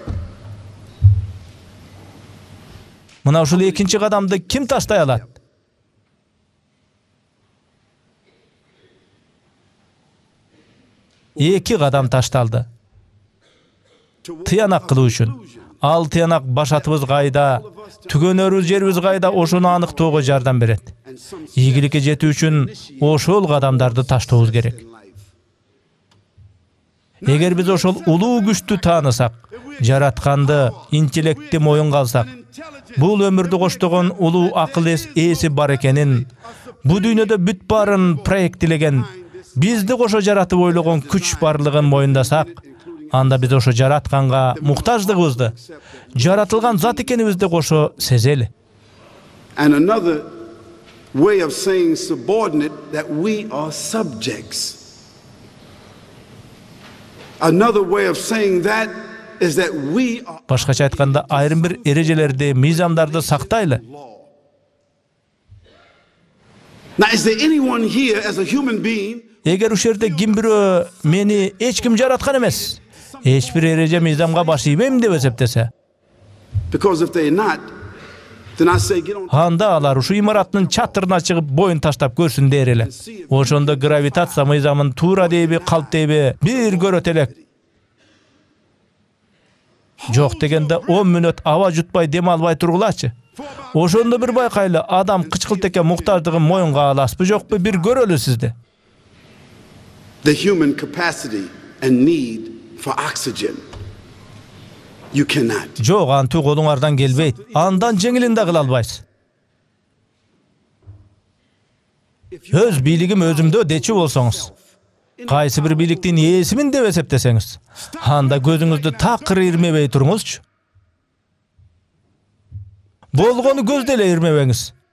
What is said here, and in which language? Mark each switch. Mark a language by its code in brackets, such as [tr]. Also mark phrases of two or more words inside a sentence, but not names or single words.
[ky] Мына ушул экинчи кадамды ким таштай алат? Эки кадам ташталды. Тыянак кылуу үчүн. Ал тыянак башатыбыз кайда, түгөнөрүбүз жерибиз кайда ошону аныктоого жардам берет. [en] And some [ky] Ийгиликке жетүү үчүн ошол кадамдарды таштообуз керек. [en] in life. [ky] Эгер биз ошол улуу күчтү таанысак, жаратканды, интеллектти моюнга алсак, бул өмүрдү коштогон улуу акыл ээси бар экенин, бу дүйнөдө бүт баарын проекттелеген, бизди кошо жаратып ойлогон күч барлыгын моюндасак, анда биз ошо жаратканга муктаждыгыбызды, жаратылган зат экенибизди кошо сезели. [en] And another way of saying subordinate, that we are subjects. Another way of saying that is that we are [ky] Башкача айтканда, айрым бир эрежелерди, мыйзамдарды сактайлы. [en] law. Now, is there anyone here as a human being [ky] Эгер ушерде ким бирөө мени эч ким жараткан эмес, эч бир эреже мыйзамга баш ийбейм деп эсептесе, [en] because if they're not, then I say get on [ky] анда алар ушу имараттын чатырына чыгып боюн таштап көрсүн дер эле. Ошондо гравитация мыйзамын туура дейби, калп дейби бир көрөт элек. Жок дегенде 10 мүнөт аба жутпай дем албай тургулачы. Ошондо бир байкайлы, адам кычкылтекке муктаждыгын моюнга аласызбы жокпу, бир көрөлү сизди. [en] the human capacity and need for oxygen. You cannot. [ky] Жок, антуу колуңардан келбейт. Андан жеңилин да кыла албайсыз. Өз бийлигим өзүмдө дечи болсоңуз, кайсы бир бийликтин ээсимин деп эсептесеңиз, анда көзүңүздү такыр ирмебей туруңузчу. Болгону көздө эле ирмебеңиз.